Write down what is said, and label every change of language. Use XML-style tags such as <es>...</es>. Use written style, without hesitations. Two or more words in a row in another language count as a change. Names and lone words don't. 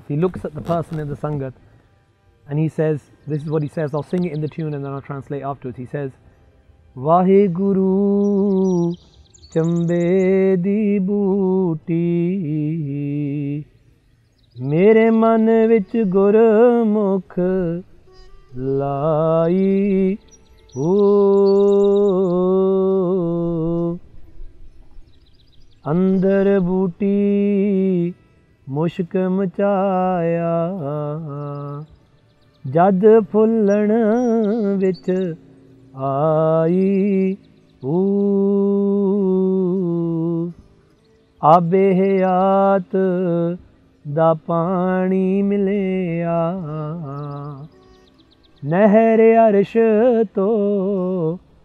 <en>He looks at the person in the Sangat and he says, this is what he says, I'll sing it in the tune and then I'll translate afterwards. He says,</en> <pa>ਵਾਹਿਗੁਰੂ ਚੰਬੇ ਦੀ ਬੂਟੀ ਮੇਰੇ ਮਨ ਵਿਚ ਗੁਰਮੁਖ ਲਾਈ ਹੋ ਅੰਦਰ ਬੂਟੀ ਮੁਸ਼ਕ ਮਚਾਇਆ ਜਦ ਫੁੱਲਾਂ ਵਿਚ ਆਈ ਹੋ ਆਬੇ ਹਯਾਤ ਦਾ ਪਾਣੀ ਮਿਲਿਆ ਨਹਿਰ ਅਰਸ਼ ਤੋ</pa>